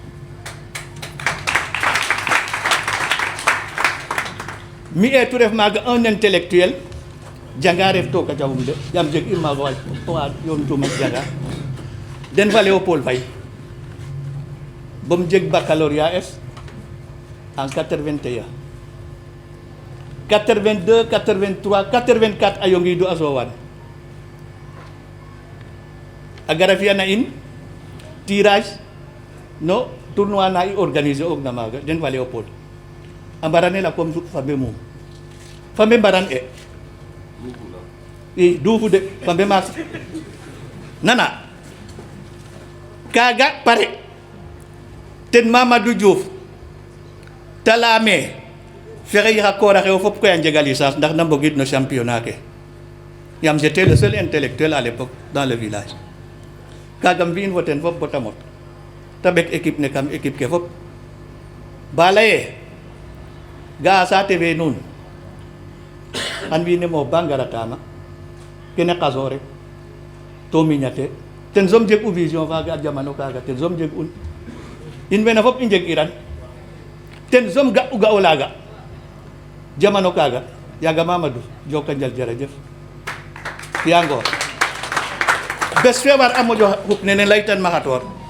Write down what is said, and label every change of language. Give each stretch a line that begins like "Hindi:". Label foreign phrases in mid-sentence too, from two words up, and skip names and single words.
Serer: mi etu ref maaga
French: un intellectuel
Serer: janga ref to ka jawum de yam jeg ir maaga wa yoon tuma janga den fa Léopold Faye bom jeg baccalauréat es en 81 82 83 84 a yongidu a Sowaan a gara fiya na in tirage no tournoi na i organiser og na maaga den fa Léopold a mbaranel a comme fambe mum fambe mbaran e i duufu de fambe maak nana kaga pare ten Mamadou Diouf ta laame fexe yixa koora xe wo fop koy a njega licence ndax na mbogid no championnat ke yam
French: j'étais le seul intellectuel à l'époque dans le village
Serer: kaga mbi'in fo ten fop bota mot ta ɓek équipe ne kam équipe ke fop ba laye ga saate fe nuun xan wiin we moof ba ngaratama kene qaso rek to miñate ten soom jeg u vision faaga a jamano kaaga ten soom jeg un in wene fop i njeg iran ten soom ga u ga o laaga jamano kaaga yaaga Mamadou joka njal jerejef fiya ngoor bes fe war a moƴo xup nene leytan ma xatoor